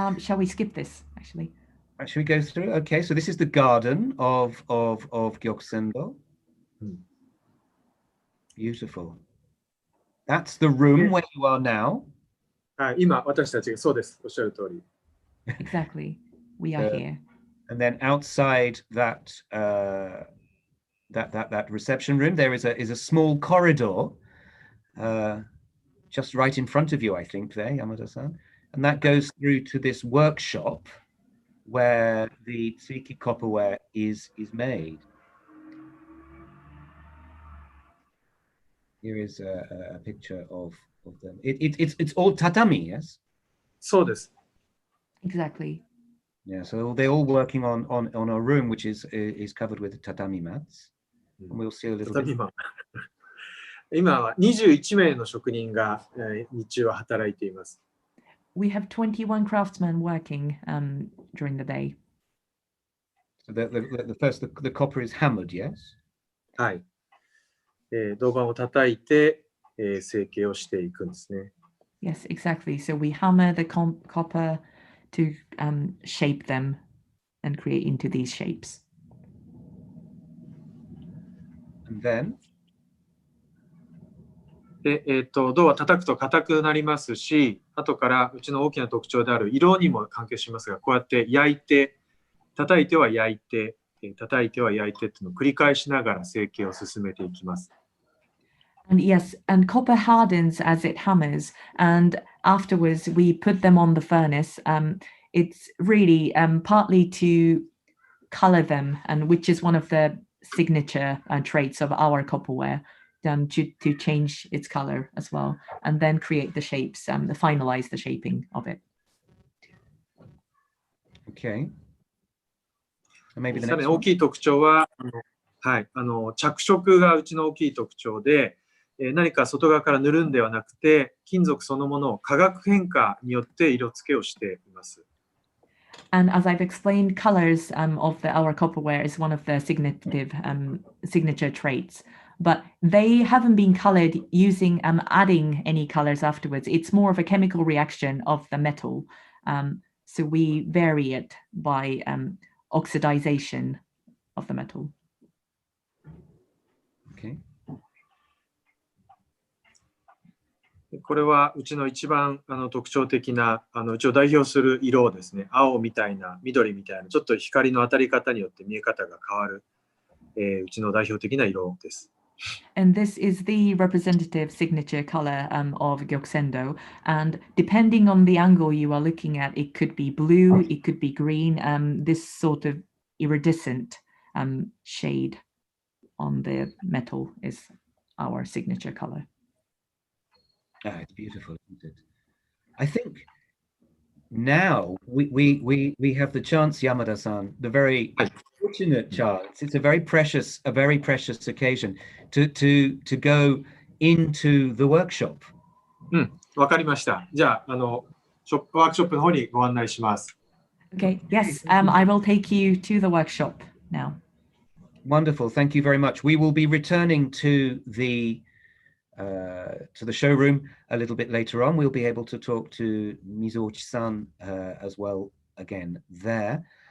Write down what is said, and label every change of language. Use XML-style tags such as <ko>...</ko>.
<en>Shall we skip this actually? Should we go through? Okay, so this is the garden of Gyokusendō. Beautiful. That's the room where you are now.</en> <ja>はい、今、私たちがそうです。おっしゃる通り。</ja> <en>Exactly. We are here. And then outside that that reception room, there is a small corridor, just right in front of you, I think, there, Yamada-san. And that goes through to this workshop where the tsuiki copperware is made. Here is a picture of them. It's all tatami, yes?</en> <ja>そうです。</ja> <en>Exactly. Yeah, so they're all working on a room which is covered with tatami mats. And we'll see a little bit.</en> <ja>今は21名の職人が日中は働いています。</ja> <en>We have 21 craftsmen working during the day. So the first, the copper is hammered, yes?</en> <ja>はい。銅板を叩いて、成形をしていくんですね。</ja> <en>Yes, exactly. So we hammer the copper to shape them and create into these shapes. And then?</en> <ja>で、銅は叩くと硬くなりますし、後からうちの大きな特徴である色にも関係しますが、こうやって焼いて、叩いては焼いて、叩いては焼いてっていうのを繰り返しながら成形を進めていきます。</ja> <en>And yes, and copper hardens as it hammers, and afterwards we put them on the furnace. It's really partly to color them, and which is one of the signature traits of our copperware, to change its color as well, and then create the shapes, finalize the shaping of it. Okay. And maybe the</en> <ja>さら</ja> <en>next</en> <ja>に</ja> <en>one.</en> <ja>大きい特徴は、はい、着色がうちの大きい特徴で、何か外側から塗るんではなくて、金属そのものを化学変化によって色付けをしています。</ja> <en>And as I've explained, colors of our copperware is one of the signature traits, but they haven't been colored using adding any colors afterwards. It's more of a chemical reaction of the metal. So we vary it by oxidization of the metal. Okay.</en> <ja>これはうちの一番特徴的なうちを代表する色ですね。青みたいな、緑みたいな、ちょっと光の当たり方によって見え方が変わる、うちの代表的な色です。</ja> <en>And this is the representative signature color of Gyokusendō. And depending on the angle you are looking at, it could be blue, it could be green. This sort of iridescent shade on the metal is our signature color. Ah, it's beautiful, isn't it? I think now we have the chance, Yamada-san, the very fortunate chance. It's a very precious occasion to go into the workshop.</en> <ja>わかりました。じゃあ、ワークショップの方にご案内します。</ja> <en>Okay, yes, I will take you to the workshop now. Wonderful, thank you very much. We will be returning to the showroom a little bit later on. We'll be able to talk to Mizuochi-san as well again there.</en>